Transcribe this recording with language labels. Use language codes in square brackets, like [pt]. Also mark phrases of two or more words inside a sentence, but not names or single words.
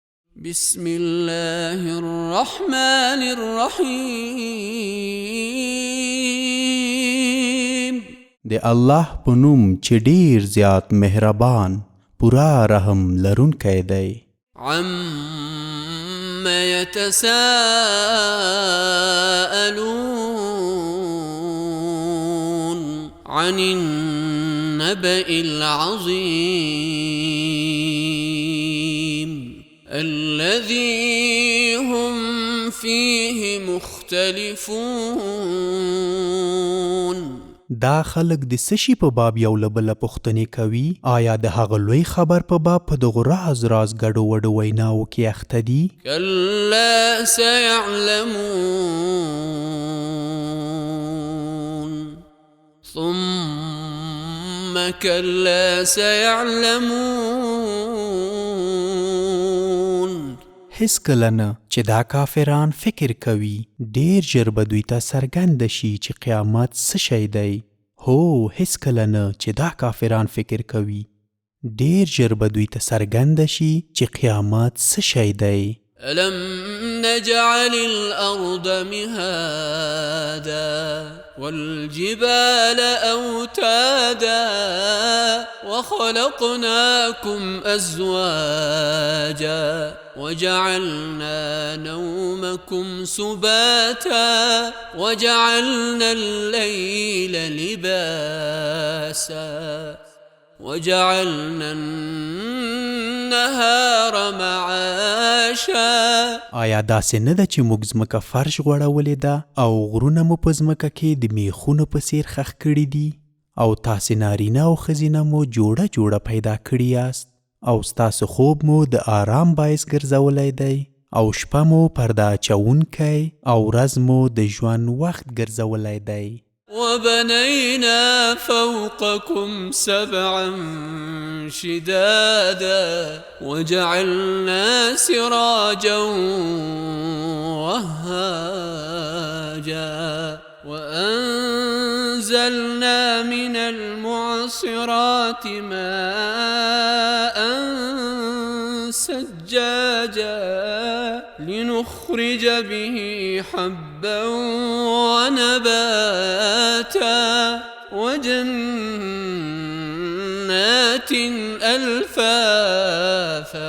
[ar] بسم الله الرحمن الرحيم. [ps] د الله په نوم چې ډیر زیات مهربان پورا رحم لرونکی دی. [ar] عم يتساءلون عن النبأ العظيم الذي هم فيه مختلفون. [ps] دا خلق د سشي په باب یو له بله پوښتنې کوي، آیا د هغه لوی خبر په باب په دغو راز ګډو وډو ویناوو کې اخته دي؟ [ar] كلا سيعلمون ثم كلا سيعلمون. [ps] هیڅ کله نه چې دا کافران فکر کوي ډیر ژر به دوی ته څرګنده شي چې قیامت څه شی دی. هو، هیڅ کله نه چې دا کافران فکر کوي ډیر ژر به دوی ته څرګنده شي چې قیامت څه شی دی. [ar] ألم نجعل الأرض مهادا والجبال أوتادا وخلقناكم أزواجا وجعلنا نومكم سباتا وجعلنا الليل لباسا وجعلنا النهار معاشا. [ps] آیا داسې نه ده چې موږ ځمکه فرش غوړولې ده او غرونه مو په ځمکه کې د میخونو په څیر ښخ کړي دي، او تاسې نارینه او ښځینه مو جوړه جوړه پیدا کړي یاست، او ستاسو خوب مو د آرام باعث ګرځولی دی، او شپه مو پرده اچوونکی او ورځ مو د ژوند وخت ګرځولی دی. [ar] وبنينا فوقكم سبعا شدادا وجعلنا سراجا وهاجا وأنزلنا من المعصرات ماء سجاجا لنخرج به حبا ونباتا وجنات الفافا.